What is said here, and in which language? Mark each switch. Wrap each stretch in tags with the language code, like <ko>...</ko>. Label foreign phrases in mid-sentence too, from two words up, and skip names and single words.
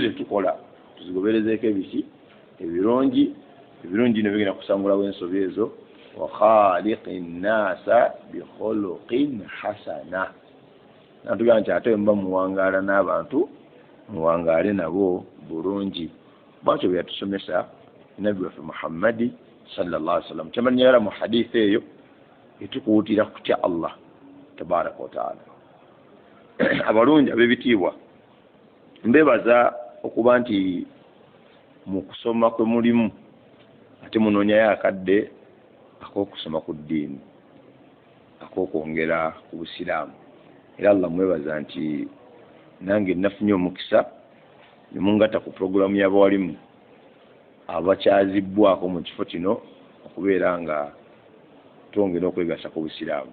<lg>ze tukola tuzigoberezeeko ebiki ebirungi ne bigenda kusangulawo ensobi ezo</lg> <ar>وخالق الناس بخلق حسن</ar> <lg>natugamba nti ate mba muwangaala n'abantu muwangaale nabo bulungi bwatyo bwe yatusomesa nabbi waffe Muhammadi</lg> <ar>صلى الله عليه وسلم</ar> <lg>kyamanyala mu hadithi eyo etukuwutira kutya Allah</lg> <ar>تبارك وتعالى.</ar> <lg>Abalungi ab'ebitiibwa mbebaza okuba nti mu kusoma kwe mulimu ate munoonyayo akadde ak'okusoma ku ddiini ak'okwongera ku busiraamu era Allah mwebaza nti nange nafunye omukisa ne mungatta ku puroguramu y'abawalimu abakyazibbwako mu kifo kino okubeera nga twongera okwegasa ku busiraamu.</lg>